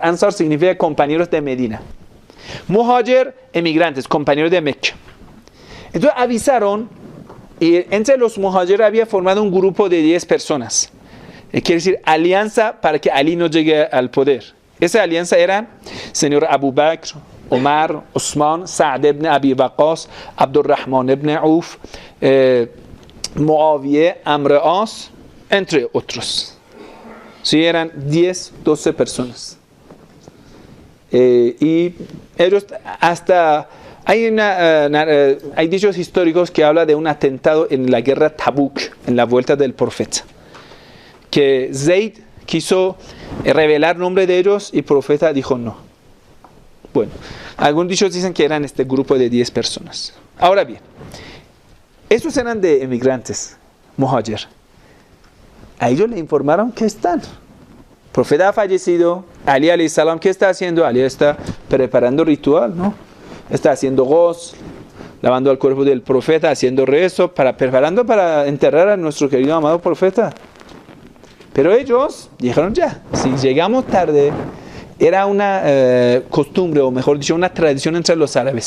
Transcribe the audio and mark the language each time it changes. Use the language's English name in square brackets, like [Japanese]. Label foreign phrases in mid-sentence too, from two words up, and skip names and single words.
[Spanish] Ansar significa compañeros de Medina. Muhajir, emigrantes, compañeros de Mecca. Entonces avisaron, y entre los Muhajir había formado un grupo de 10 personas. Quiere decir, alianza para que Ali no llegue al poder. Esa alianza era señor Abu Bakr, Omar, Osman, Sa'd ibn Abi Waqqas, Abdurrahman ibn Auf, Muawiyah, Amr As, entre otros. Sí, eran 10, 12 personas. Y ellos hasta... Hay dichos históricos que hablan de un atentado en la guerra Tabuk, en la vuelta del profeta. Que Zayd quiso revelar nombre de ellos y el profeta dijo no. Bueno, algunos dichos dicen que eran este grupo de 10 personas. Ahora bien, estos eran de emigrantes, Muhajir. A ellos le informaron que están. El profeta ha fallecido, Ali [Arabic] عليه السلام, [Spanish] ¿qué está haciendo? Ali está preparando ritual, ¿no? Está haciendo goz, lavando el cuerpo del profeta, haciendo rezo, preparando para enterrar a nuestro querido amado profeta. Pero ellos dijeron ya, si llegamos tarde, era una costumbre, o mejor dicho, una tradición entre los árabes.